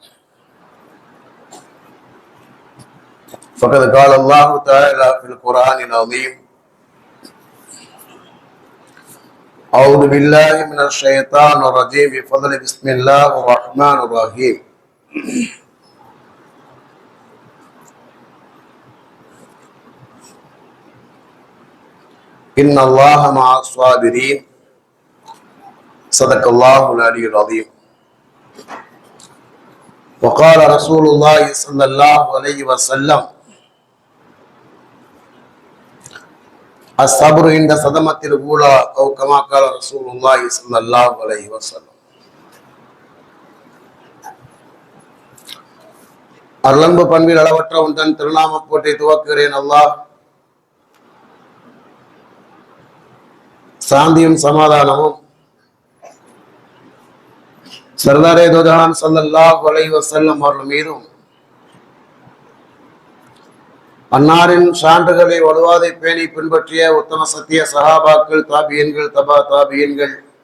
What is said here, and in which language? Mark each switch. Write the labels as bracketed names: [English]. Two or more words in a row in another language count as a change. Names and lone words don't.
[Arabic] فقد قال الله تعالى في القرآن العظيم أعوذ بالله من الشيطان الرجيم بفضل بسم الله الرحمن الرحيم إن الله مع الصابرين صدق الله العلي العظيم. وقال رسول الله صلى الله عليه وسلم الصبر عند صدمة الأولى أو كما قال رسول الله صلى الله عليه وسلم. [Tamil] அருளன்பு பண்பில் அளவற்ற உந்தன் திருநாம போற்றி துவக்குகிறேன். அல்லாஹ் சாந்தியும் சமாதானமும் [Urdu] سردارِ دو جہاں [Arabic] صلى الله عليه وسلم [Tamil] அவர்கள் மீதும் அன்னாரின் சான்றுகளை வலுவாதை பேணி பின்பற்றிய உத்தம சத்திய சஹாபாக்கள், தாபியன்கள், தபா தாபியன்கள்,